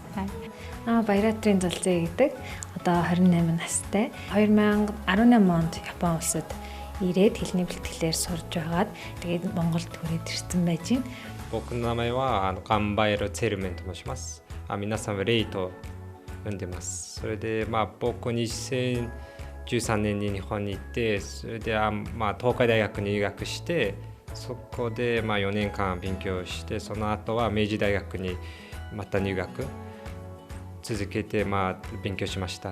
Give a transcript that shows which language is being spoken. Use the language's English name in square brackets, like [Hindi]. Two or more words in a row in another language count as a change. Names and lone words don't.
[Mongolian] Баяраатрын зулцээ гэдэг одоо 28 настай 2018 онд Япон улсад ирээд хэлний бэлтгэлээр сурж байгаад тэгээд Монголд хүрээд ирсэн байж байна. [Japanese] 僕の名前はガンバイロツェルメンと申します。皆さんはレイと呼んでます。それで僕2013年に日本に行って、それで東海大学に留学して、そこで4年間勉強して、その後は明治大学にまた入学続けて勉強しました。